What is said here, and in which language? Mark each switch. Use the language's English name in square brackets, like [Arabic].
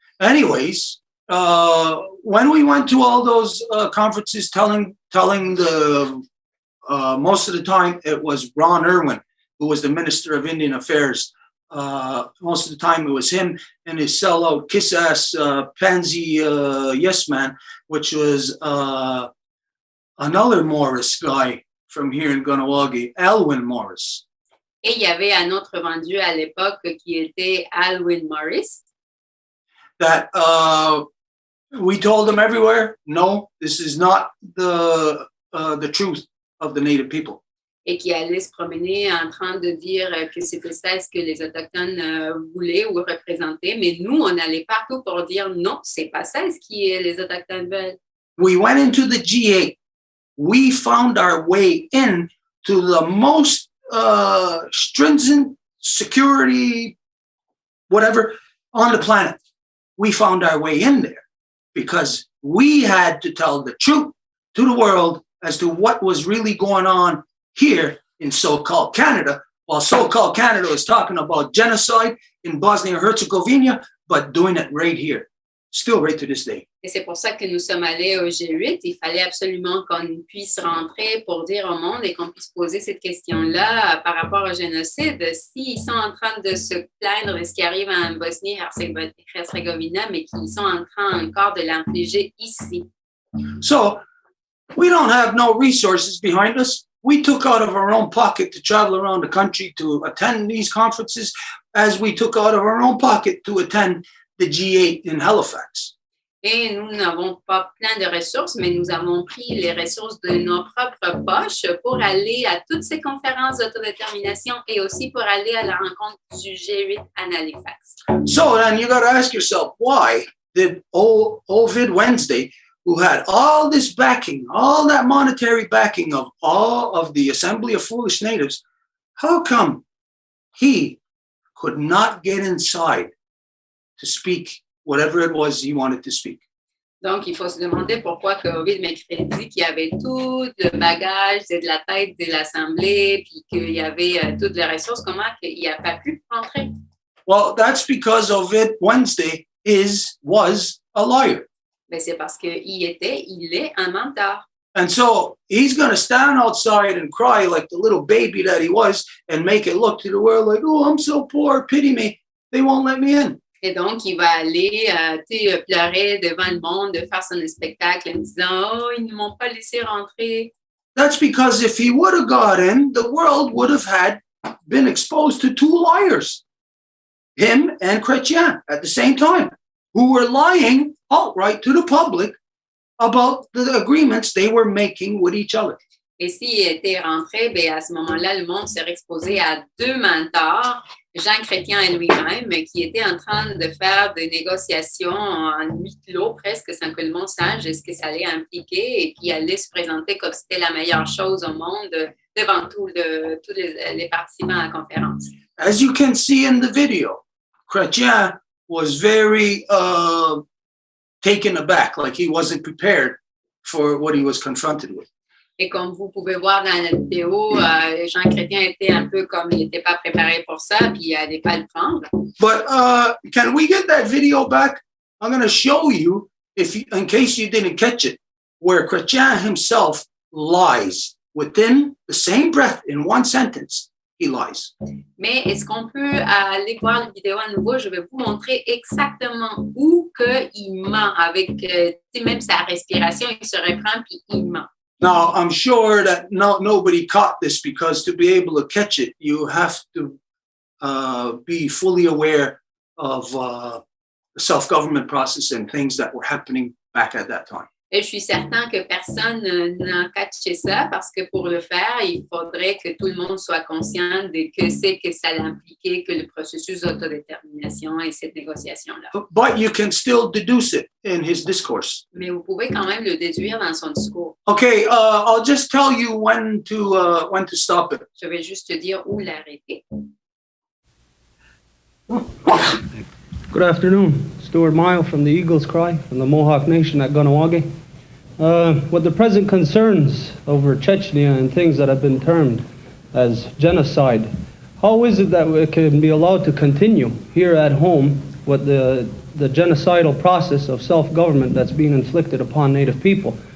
[English] Anyways, when we went to all those conferences telling the, most of the time it was Ron Irwin, who was the Minister of Indian Affairs. Most of the time it was him and his sellout kiss-ass pansy yes man, which was another Morris guy from here in Kahnawà, Alwyn Morris. [French] Et il y avait un autre vendu à l'époque qui était Alwyn Morris. [English] That we told them everywhere, no, this is not the truth of the Native people. [French] Et qui allait se promener en train de dire que c'était ça ce que les Autochtones voulaient ou représentaient. Mais nous, on allait partout pour dire non, c'est pas ça ce que les Autochtones veulent. [English] We went into the G8. We found our way in to the most stringent security, whatever, on the planet. We found our way in there because we had to tell the truth to the world as to what was really going on here in so-called Canada, while so-called Canada is talking about genocide in Bosnia and Herzegovina, but doing it right here, still right to this day. [French] Et c'est pour ça que nous sommes allés au G8. Il fallait absolument qu'on puisse rentrer pour dire au monde et qu'on puisse poser cette question-là par rapport au génocide. S'ils sont en train de se plaindre de ce qui arrive en Bosnie-Herzégovina, mais qu'ils sont en train encore de l'infliger ici. [English] So, we don't have no resources behind us. We took out of our own pocket to travel around the country to attend these conferences, as we took out of our own pocket to attend the G8 in Halifax. [French] Et nous n'avons pas plein de ressources, mais nous avons pris les ressources de nos propres poches pour aller à toutes ces conférences d'autodétermination et aussi pour aller à la rencontre du G8 à Halifax. [English] So then you got to ask yourself, why did Ovid Wednesday, who had all this backing, all that monetary backing of all of the Assembly of Foolish Natives, how come he could not get inside to speak whatever it was he wanted to speak? [French] Donc, il faut se demander pourquoi que Ovid Mercredi, qui avait tout le bagage de la tête de l'Assemblée, puis qu'il y avait toutes les ressources, comment il n'a pas pu rentrer? [English] Well, that's because Ovid Wednesday was a liar. [French] Ben, c'est parce il est un menteur. [English] And so he's going to stand outside and cry like the little baby that he was and make it look to the world like, oh, I'm so poor, pity me. They won't let me in. [French] Et donc, il va aller pleurer devant le monde, faire son spectacle en disant, oh, ils ne m'ont pas laissé rentrer. [English] That's because if he would have got in, the world would have been exposed to two liars, him and Chrétien, at the same time, who were lying outright to the public about the agreements they were making with each other. [French] Et s'il était rentré, ben à ce moment-là, le monde serait exposé à deux mentors, Jean Chrétien et lui-même, qui étaient en train de faire des négociations en huis clos, presque sans que le monde sache ce que ça allait impliquer et qui allaient se présenter comme c'était la meilleure chose au monde devant tous les participants à la conférence. [English] As you can see in the video, Chrétien was very taken aback, like he wasn't prepared for what he was confronted with. [French] Et comme vous pouvez voir dans la vidéo, Jean Chrétien était un peu comme il n'était pas préparé pour ça, puis il n'allait pas le prendre. [English] But can we get that video back? I'm going to show you, in case you didn't catch it, where Chrétien himself lies within the same breath in one sentence. He lies. [French] Mais est-ce qu'on peut aller voir la vidéo à nouveau? Je vais vous montrer exactement où il ment avec même sa respiration, il se reprend puis il ment. [English] Now, I'm sure that nobody caught this because to be able to catch it, you have to be fully aware of the self-government process and things that were happening back at that time. [French] Et je suis certain que personne n'a catché ça parce que pour le faire, il faudrait que tout le monde soit conscient de que ça impliquait que le processus d'autodétermination et cette négociation-là. [English] But you can still deduce it in his discourse. [French] Mais vous pouvez quand même le déduire dans son discours. [English] Okay, I'll just tell you when to stop it. [French] Je vais juste te dire où l'arrêter. [English] Good afternoon. Stuart Myou from the Eagles Cry, from the Mohawk Nation at Kahnawà. What the present concerns over Chechnya and things that have been termed as genocide, how is it that it can be allowed to continue here at home with the genocidal process of self-government that's being inflicted upon Native people?